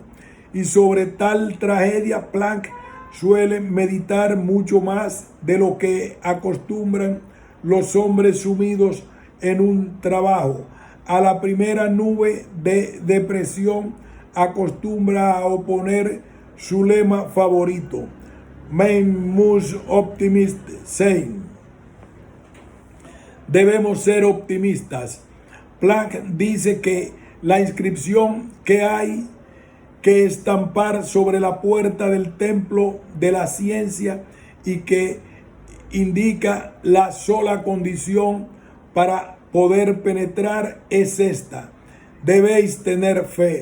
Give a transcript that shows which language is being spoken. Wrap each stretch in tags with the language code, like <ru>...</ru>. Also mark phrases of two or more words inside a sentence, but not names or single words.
<es>Y sobre tal tragedia Planck suele meditar mucho más de lo que acostumbran los hombres sumidos en un trabajo. A la primera nube de depresión acostumbra a oponer su lema favorito:</es> <de>Man muss optimist sein.</de> <es>Debemos ser optimistas. Planck dice que la inscripción que hay que estampar sobre la puerta del templo de la ciencia, y que indica la sola condición para poder penetrar, es esta: debéis tener fe.</es>